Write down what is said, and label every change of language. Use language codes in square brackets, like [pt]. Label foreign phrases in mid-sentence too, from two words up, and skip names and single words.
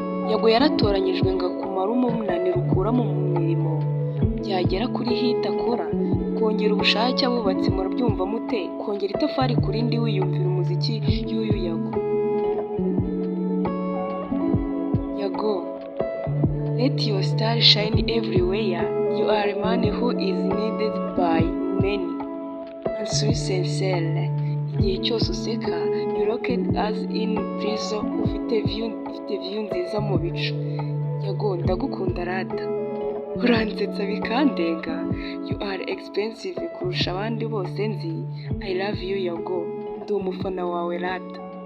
[rw] Yago yaratoranyijwe ngo akumare umunaniro ukura mu mirimo, byagera kuri hit akora, kongera ubushake abubatsi murabyumva mute? Kongera itafari ku rindi wiyumvira umuziki y'uyu Yago. [en] Yago, let your star shine everywhere. You are a man who is needed by many. Answer sincere. [rw] Igihe cyose useka, [en] you rocked us in prison. [rw] Ufite view, ufite view nziza mu bicu. Yago, ndagukunda rata. Uransetsa bikandenga. [en] You are expensive [rw] kurusha abandi bose nzi. [en] I love you, Yago. [rw] Ndi umufana wawe rata.